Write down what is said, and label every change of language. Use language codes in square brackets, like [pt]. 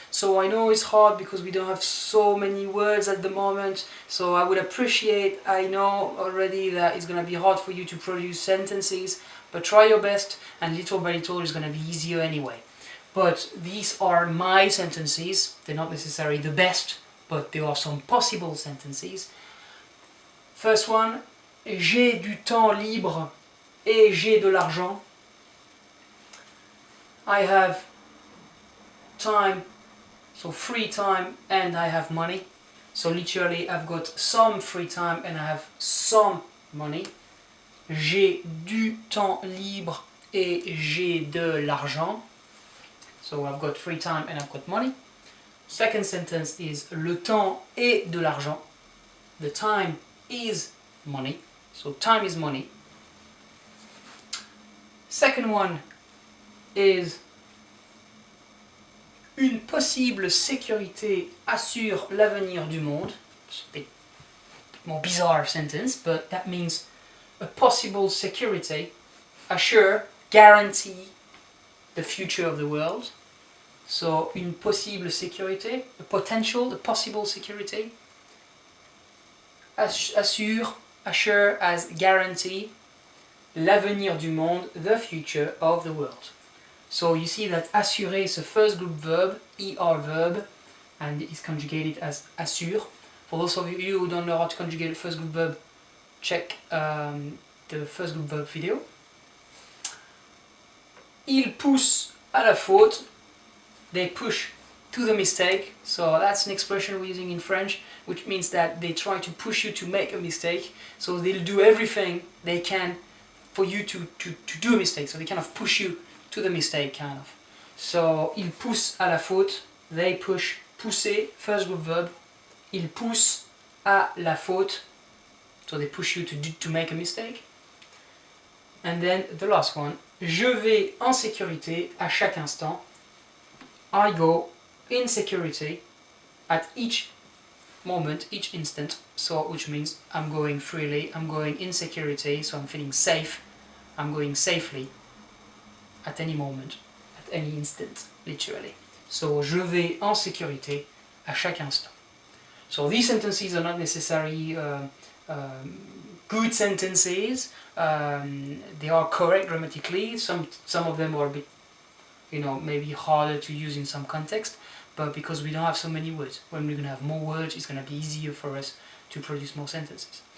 [en] So I know it's hard because we don't have so many words at the moment, so I would appreciate, I know already that it's going to be hard for you to produce sentences, but try your best, and little by little it's going to be easier anyway. But these are my sentences, they're not necessarily the best, but there are some possible sentences. [fr] First one, j'ai du temps libre et j'ai de l'argent. [en] I have time, so free time, and I have money. So literally I've got some free time and I have some money. [fr] J'ai du temps libre et j'ai de l'argent. [en] So I've got free time and I've got money. Second sentence is le temps est de l'argent. The time is money. So time is money. [fr] Second one is une possible sécurité assure l'avenir du monde. [en] It's a bit more bizarre sentence, but that means a possible security, assure, guarantee the future of the world. So, une possible sécurité, a potential, a possible security. Assure, assure as guarantee, l'avenir du monde, the future of the world. So you see that assurer is a first group verb, ER verb, and it's conjugated as assure. For those of you who don't know how to conjugate a first group verb, check the first group verb video. [fr] Ils poussent à la faute. They push to the mistake. [en] So that's an expression we're using in French, which means that they try to push you to make a mistake. So they'll do everything they can for you to do a mistake. So they kind of push you to the mistake, kind of. [fr] So, ils poussent à la faute. [en] They push. Pousser, first group verb. Ils poussent à la faute. So they push you to make a mistake. And then the last one. [fr] Je vais en sécurité à chaque instant. [en] I go in security at each moment, each instant. So, which means I'm going freely, I'm going in security, so I'm feeling safe. I'm going safely at any moment, at any instant, literally. [fr] So, je vais en sécurité à chaque instant. [en] So, these sentences are not necessarily good sentences. They are correct grammatically. Some of them are a bit, maybe harder to use in some context, but because we don't have so many words, when we're going to have more words, it's going to be easier for us to produce more sentences.